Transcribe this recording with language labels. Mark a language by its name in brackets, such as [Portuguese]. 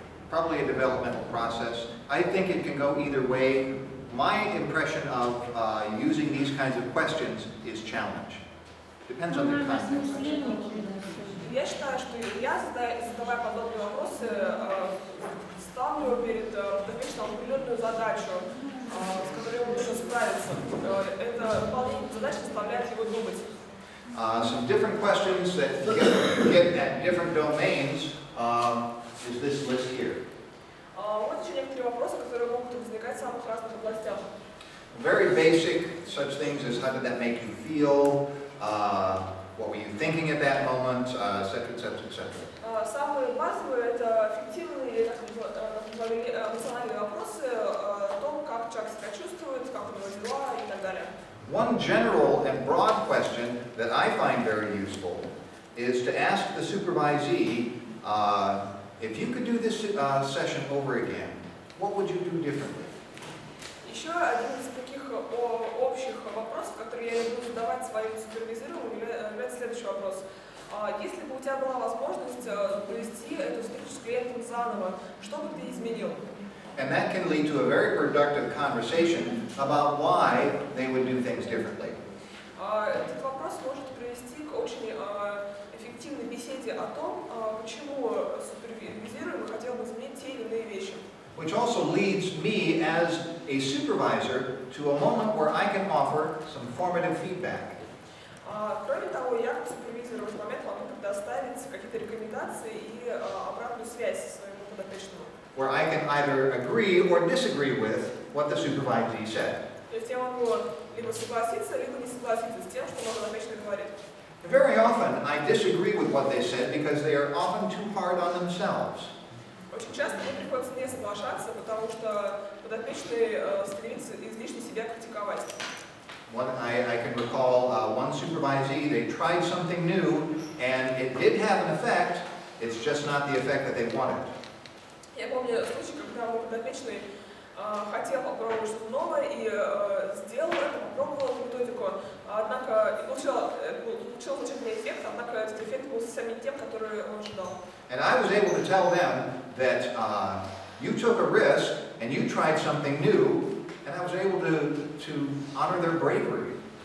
[English] Probably a developmental process. I think it can go either way. My impression of using these kinds of questions is challenge. Depends on the context. [Russian] Я считаю, что я, задавая подобные вопросы, ставлю перед подопечным определенную задачу, с которой ему нужно справиться. Это выполнение задачи заставляет его думать. [English] Some different questions that get at different domains is this list here. [Russian] Вот еще некоторые вопросы, которые могут возникать в самых разных областях. [English] Very basic, such things as how did that make you feel, what were you thinking at that moment, etc., etc., etc. [Russian] Самые базовые — это эффективные эмоциональные вопросы о том, как человек себя чувствует, как у него дела и так далее. [English] One general and broad question that I find very useful is to ask the supervisee, if you could do this session over again, what would you do differently? [Russian] Еще один из таких общих вопросов, которые я люблю задавать своим супервизорам, является следующий вопрос. Если бы у тебя была возможность провести эту встречу с клиентом заново, что бы ты изменил? [English] And that can lead to a very productive conversation about why they would do things differently. [Russian] Этот вопрос может привести к очень эффективной беседе о том, почему супервизируемый хотел бы изменить те или иные вещи. [English] Which also leads me as a supervisor to a moment where I can offer some formative feedback. [Russian] Кроме того, я как супервизор в этот момент могу предоставить какие-то рекомендации и обратную связь своему подопечному. [English] Where I can either agree or disagree with what the supervisee said. [Russian] То есть я могу либо согласиться, либо не согласиться с тем, что мой подопечный говорит. [English] Very often I disagree with what they said because they are often too hard on themselves. [Russian] Очень часто мне приходится не соглашаться, потому что подопечный стремится излишне себя критиковать. [English] I can recall one supervisee, they tried something new and it did have an effect, it's just not the effect that they wanted. [Russian] Я помню случай, когда мой подопечный хотел попробовать что-то новое и сделал это, попробовал эту методику, однако получил замечательный эффект, однако этот эффект был совсем не тем, который он ожидал. [English] And I was able to tell them that you took a risk and you tried something new, and I was able to honor their bravery.